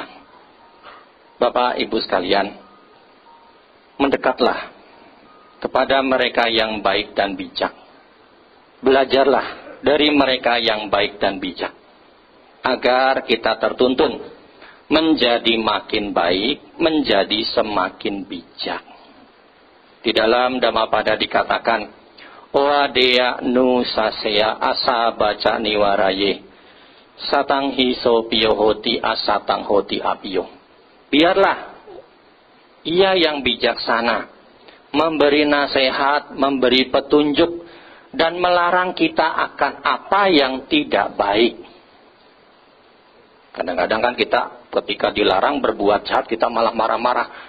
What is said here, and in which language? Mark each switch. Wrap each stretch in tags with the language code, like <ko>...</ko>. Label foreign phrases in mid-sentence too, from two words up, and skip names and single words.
<id>Bapak Ibu sekalian, mendekatlah kepada mereka yang baik dan bijak. Belajarlah dari mereka yang baik dan bijak, agar kita tertuntun menjadi makin baik, menjadi semakin bijak. Di dalam Dhammapada dikatakan,</id> <pi>Oadeya nu sasea asa baca niwaraye, satang hiso piyo hoti asatang hoti apiyo.</pi> <id>Biarlah ia yang bijaksana memberi nasihat, memberi petunjuk, dan melarang kita akan apa yang tidak baik. Kadang-kadang kan kita ketika dilarang berbuat jahat, kita malah marah-marah.</id>